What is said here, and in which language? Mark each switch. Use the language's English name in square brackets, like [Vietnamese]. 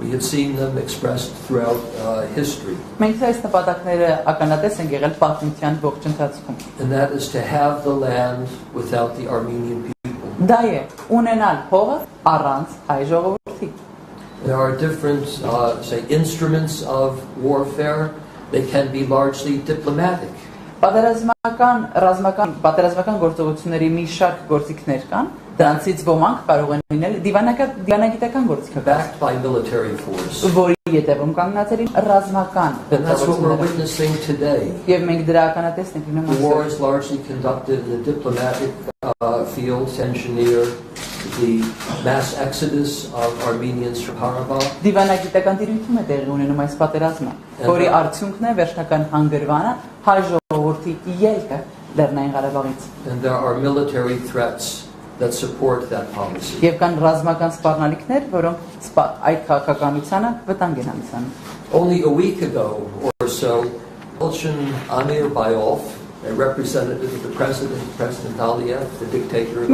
[English] We have seen them expressed throughout history. [Armenian] Մենք այս նպատակները ականատես ենք եղել պատմության ողջ ընթացքում։ [English] And that is to have the land without the Armenian people. [Armenian] Դա է ունենալ հողը առանց հայ ժողովրդի։ [English] There are different say instruments of warfare. They can be largely diplomatic. [Armenian] Պատերազմական գործողությունների մի շարք գործիքներ կան, դրանցից ոմանք կարող են լինել դիվանագիտական գործիքներ, [English] backed by military force. [Armenian] Որի ետևում կանգնած են ռազմական գործողությունները։ Եվ մենք դրա ականատեսն ենք լինում։ [English] The war is largely conducted in the diplomatic field to engineer the mass exodus of Armenians from Karabakh. [Armenian] Դիվանագիտական դիրույթում է տեղի ունենում այս պատերազմը, որի արդյունքն է վերջնական հանգրվանը հայ ժողովրդի ելքը Լեռնային Ղարաբաղից։ [English] And there are military threats that support that policy. [Armenian] Եվ կան ռազմական սպառնալիքներ, որոնք այդ քաղաքականությանը վտանգ են հանդիսանում։ [English] Only a week ago or so, Elchin Amir Bayov, a representative of the President Ալիեւ, the dictator of